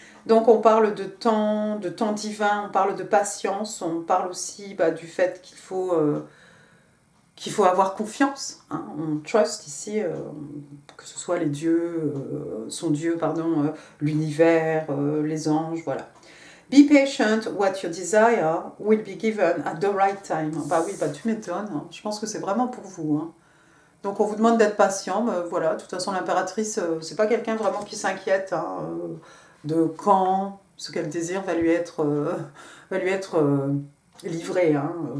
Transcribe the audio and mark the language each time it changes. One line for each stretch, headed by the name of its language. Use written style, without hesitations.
French: Donc on parle de temps divin, on parle de patience, on parle aussi du fait qu'il faut avoir confiance. Hein. On trust ici, que ce soit les dieux, son Dieu, pardon, l'univers, les anges, voilà.
English: Be patient, what you desire will be given at the right time.
French: Bah oui, tu m'étonnes, hein. Je pense que c'est vraiment pour vous. Hein. Donc on vous demande d'être patient, voilà, de toute façon l'impératrice, c'est pas quelqu'un vraiment qui s'inquiète hein, de quand ce qu'elle désire va lui être livré. Hein.